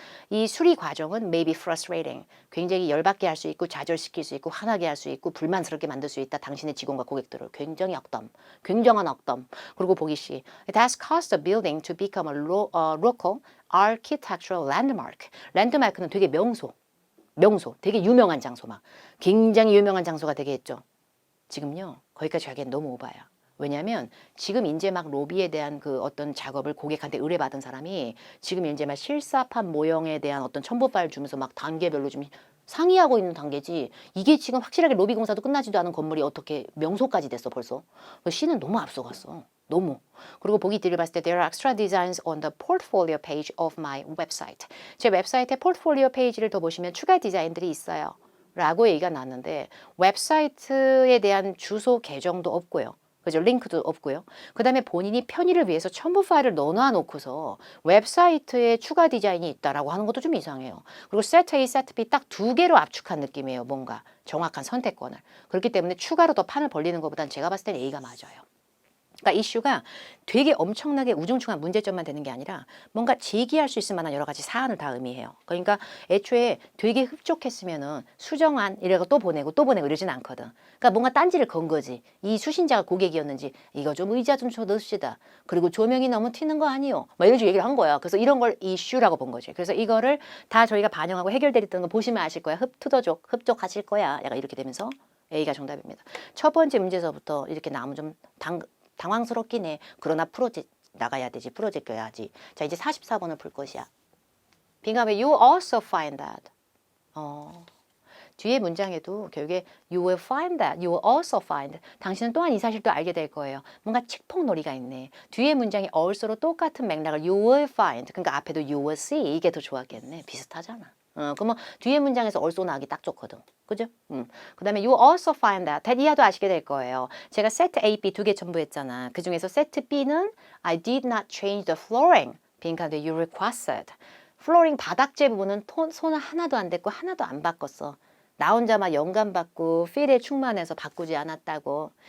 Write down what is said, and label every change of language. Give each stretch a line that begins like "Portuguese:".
Korean: 이 수리 과정은
English: may be frustrating.
Korean: 굉장히 열받게 할 수 있고 좌절시킬 수 있고 화나게 할 수 있고 불만스럽게 만들 수 있다. 당신의 직원과 고객들을 굉장한 억담. 그리고 보기 C.
English: It has caused the building to become a local architectural landmark.
Korean: 랜드마크는 되게 명소, 되게 유명한 장소 막 굉장히 유명한 장소가 되겠죠. 지금요 거기까지 하기엔 너무 오바야. 왜냐하면 지금 이제 막 로비에 대한 그 어떤 작업을 고객한테 의뢰받은 사람이 지금 이제 막 실사판 모형에 대한 어떤 첨부 파일 주면서 막 단계별로 좀 상의하고 있는 단계지 이게 지금 확실하게 로비 공사도 끝나지도 않은 건물이 어떻게 명소까지 됐어 벌써. C는 너무 앞서갔어. 너무. 그리고 보기 D를 봤을 때
English: There are extra designs on the portfolio page of my website.
Korean: 제 웹사이트의 포트폴리오 페이지를 더 보시면 추가 디자인들이 있어요. 라고 얘기가 나왔는데 웹사이트에 대한 주소 계정도 없고요. 그죠? 링크도 없고요. 그 다음에 본인이 편의를 위해서 첨부 파일을 넣어놔 놓고서 웹사이트에 추가 디자인이 있다라고 하는 것도 좀 이상해요. 그리고 세트 A, 세트 B 딱 두 개로 압축한 느낌이에요. 뭔가 정확한 선택권을. 그렇기 때문에 추가로 더 판을 벌리는 것보단 제가 봤을 때는 A가 맞아요. 그러니까 이슈가 되게 엄청나게 우중충한 문제점만 되는 게 아니라 뭔가 제기할 수 있을 만한 여러 가지 사안을 다 의미해요. 그러니까 애초에 되게 흡족했으면은 수정안 이래고 또 보내고 또 보내고 이러진 않거든. 그러니까 뭔가 딴지를 건 거지. 이 수신자가 고객이었는지 이거 좀 의자 좀 줘넣읍시다. 그리고 조명이 너무 튀는 거 아니요? 막 이런 식으로 얘기를 한 거야. 그래서 이런 걸 이슈라고 본 거지. 그래서 이거를 다 저희가 반영하고 해결되었던 거 보시면 아실 거야. 투더족, 흡족하실 거야. 약간 이렇게 되면서 A가 정답입니다. 첫 번째 문제에서부터 이렇게 나오면 좀 당황스럽긴 해. 그러나 나가야 되지. 풀어제껴야지. 자, 이제 44번을 풀 것이야. 빙하면
English: you also find that.
Korean: 뒤에 문장에도 결국에
English: you will find that, you will also find.
Korean: 당신은 또한 이 사실도 알게 될 거예요. 뭔가 칙폭놀이가 있네. 뒤에 문장이 also로 똑같은 맥락을
English: you will find.
Korean: 그러니까 앞에도
English: you will see.
Korean: 이게 더 좋았겠네. 비슷하잖아. 그러면 뒤에 문장에서 also 나오기 딱 좋거든. 그죠? 그 다음에
English: you also find that
Korean: 이하도 아시게 될 거예요. 제가 세트 A, B 두 개 첨부했잖아. 그 중에서 세트 B는
English: I did not change the flooring.
Korean: 빈칸 뒤에
English: you requested.
Korean: 플로링 바닥재 부분은 손을 하나도 안 댔고 하나도 안 바꿨어. 나 혼자만 영감 받고 필에 충만해서 바꾸지 않았다고.